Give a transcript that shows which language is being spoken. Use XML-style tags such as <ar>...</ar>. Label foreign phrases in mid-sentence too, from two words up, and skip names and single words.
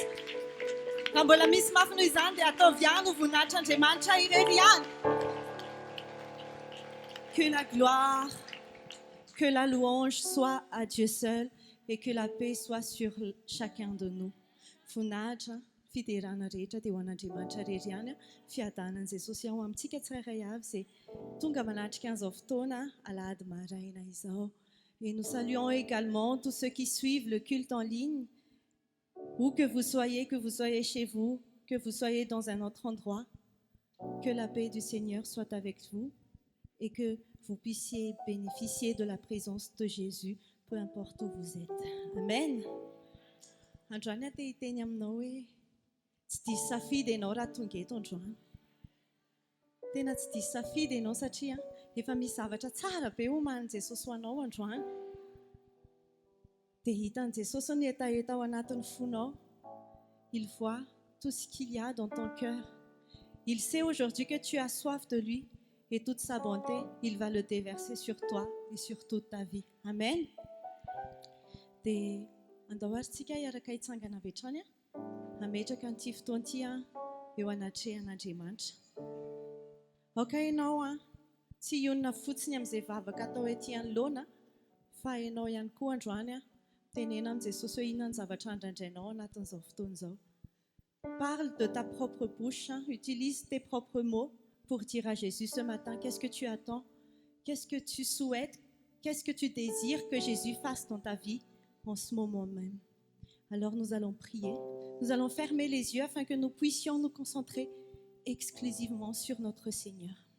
<fr>Quand vous la mise ma femme nous ande, attends viens nous vous n'attendez jamais mancha irrévient. Que la gloire, que la louange soit à Dieu seul et que la paix soit sur chacun de nous.</fr> <mg>Funaja, fiderana rehetra dia ho an'Andriamanitra reriana, fiadanan'i Jesosy ao amintsika tsirairay avy izay tonga manatrika an'izao fotoana alahady maraina izao.</mg> <fr>Et nous saluons également tous ceux qui suivent le culte en ligne, où que vous soyez chez vous, que vous soyez dans un autre endroit, que la paix du Seigneur soit avec vous et que vous puissiez bénéficier de la présence de Jésus, peu importe où vous êtes. Amen.</fr> <mg>Androany te hiteny aminao hoe tsy diso safidy ianao raha tonga eto androany. Tena tsy diso safidy ianao satria efa misy zavatra tsara be omanin' Jesosy ho anao androany. Dia hitan'i Jesosy ny hetaheta ao anatin'ny fonao.</mg> <fr>Il voit tout ce qu'il y a dans ton cœur. Il sait aujourd'hui que tu as soif de lui et toute sa bonté, il va le déverser sur toi et sur toute ta vie. Amen.</fr> <mg>Dia andao arintsika hiaraka hitsangana avy hatrany hametraka an'ity fotoana ity eo anatrehan'Andriamanitra. Aoka ianao tsy hionona fotsiny amin'izay vavaka atao ety anoloana, fa ianao ihany koa androany tenena amin'i Jesosy hoe inona ny zavatra andraindrainao anatin'izao fotoana izao.</mg> <fr>Parle de ta propre bouche, utilise tes propres mots pour dire à Jésus ce matin qu'est-ce que tu attends, qu'est-ce que tu souhaites, qu'est-ce que tu désires que Jésus fasse dans ta vie en ce moment même. Alors nous allons prier, nous allons fermer les yeux afin que nous puissions nous concentrer exclusivement sur notre Seigneur.</fr>